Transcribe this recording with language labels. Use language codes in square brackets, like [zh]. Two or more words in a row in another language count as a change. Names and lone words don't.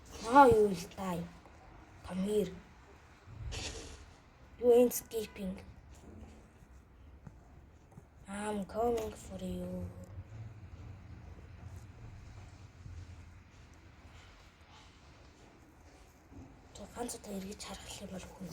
[mn] юу л таа. [en] Come here. You ain't escaping. I'm coming for you. [mn] Ганц удаа эргэж харах юм бол хүн.